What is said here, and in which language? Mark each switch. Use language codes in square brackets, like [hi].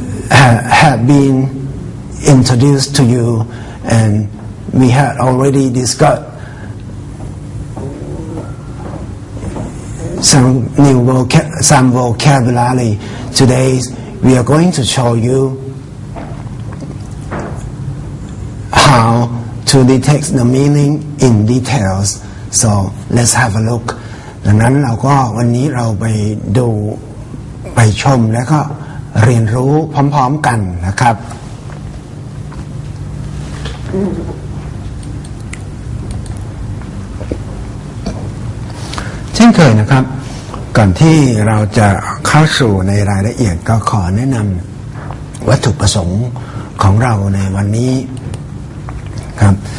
[en] have been introduced to you, and we had already discussed some vocabulary. Today we are going to show you how to detect the meaning in details. So let's have a look. [th] ดังนั้นเราก็วันนี้เราไปดูไปชมและก็เรียนรู้พร้อมๆกันนะครับเช่นเคยนะครับก่อนที่เราจะเข้าสู่ในรายละเอียดก็ขอแนะนำวัตถุประสงค์ของเราในวันนี้ครับ